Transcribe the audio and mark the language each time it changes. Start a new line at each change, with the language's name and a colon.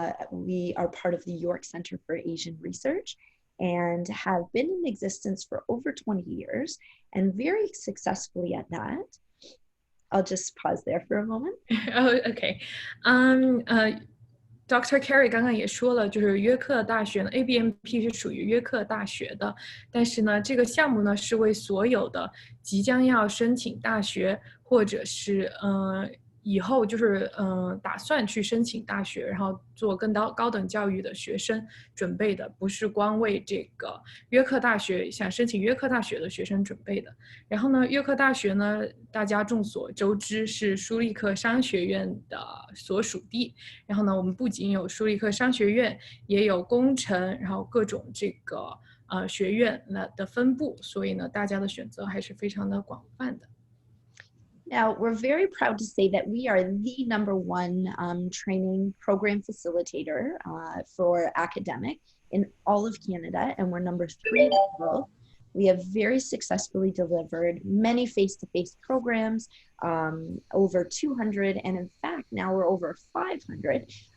English: We are part of the York Center for Asian Research and have been in existence for over 20 years and very successfully at that. I'll just pause there for a moment. Oh, okay. Dr.
Chinese: Keri 刚刚也说了，就是约克大学呢 ABMP 是属于约克大学的，但是呢，这个项目呢是为所有的即将要申请大学或者是以后就是打算去申请大学，然后做更高等教育的学生准备的，不是光为这个约克大学想申请约克大学的学生准备的。然后呢，约克大学呢，大家众所周知是舒立克商学院的所属地。然后呢，我们不仅有舒立克商学院，也有工程，然后各种这个学院的分布，所以呢，大家的选择还是非常的广泛的。
English: Now, we're very proud to say that we are the #1 training program facilitator for academic in all of Canada, and we're #3 in the world. We have very successfully delivered many face-to-face programs, over 200, and in fact, now we're over 500.